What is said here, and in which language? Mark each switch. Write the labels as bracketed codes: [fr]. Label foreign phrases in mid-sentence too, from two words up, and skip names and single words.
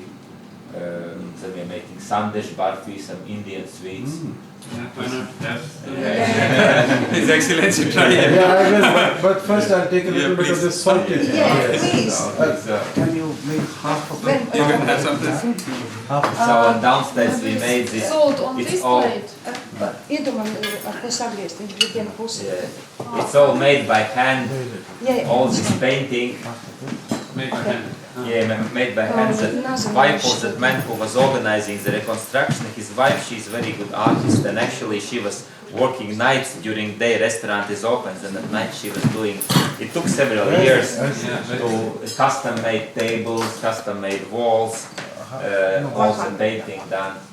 [en] Then we are making sandesh, barfi, some Indian sweets. His Excellency, try it. Yeah, I will, but first I'll take a little bit of this salty. Yeah, please. Can you make half of it? You can have something. So downstairs we made this. Salt on It's this all- plate. [lv] Iedomam ar ko sagriezt, viņš bija viena puse. [en] Yeah. It's all made by hand. All this painting. Make my hand. Yeah, made by hand. The wife of that man who was organizing the reconstruction, his wife, she's a very good artist, and actually she was working nights during day restaurant is open, and at night she was doing, it took several years to custom made tables, custom made walls, all the painting done.